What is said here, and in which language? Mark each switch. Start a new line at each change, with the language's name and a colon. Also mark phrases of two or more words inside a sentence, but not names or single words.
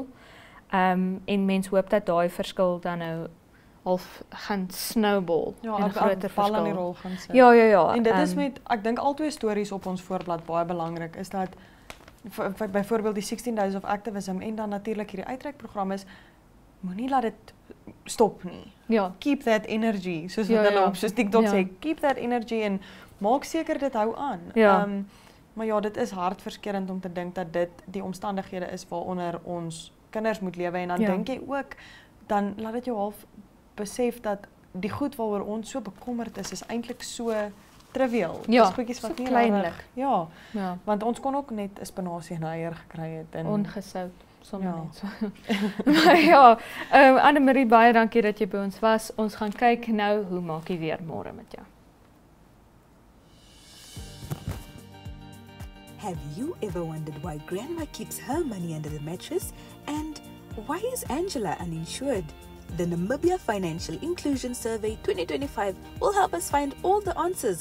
Afrikaans: En mens hoop dat daai verskil dan nou half gaan snowball en 'n groter verskil in die rol gaan sit. Ja. En dit is met ek dink al twee stories op ons voorblad baie belangrik is dat byvoorbeeld die 16 Days of Activism en dan natuurlik hierdie uitreikprogram is moenie laat dit stop nie. Ja.
English: Keep that energy,
Afrikaans: soos wat hulle op soos TikTok sê,
English: keep that energy
Afrikaans: en maak seker dit hou aan. Maar ja, dit is hartverskeurende om te dink dat dit die omstandighede is waaronder ons kinders moet lewe en dan dink jy ook dan laat dit jou half besef dat die goed waaroor ons so bekommerd is eintlik so trivial. Dis goedjies wat so nie kleinlik. Ja. Want ons kon ook net 'n spinasie en 'n eier gekry het en ongesout sommer net so. Maar ja, Annemarie, baie dankie dat jy by ons was. Ons gaan kyk nou hoe maak jy weer môre met jou.
English: Have you ever wondered why Grandma keeps her money under the mattress? And why is Angela uninsured? The Namibia Financial Inclusion Survey 2025 will help us find all the answers.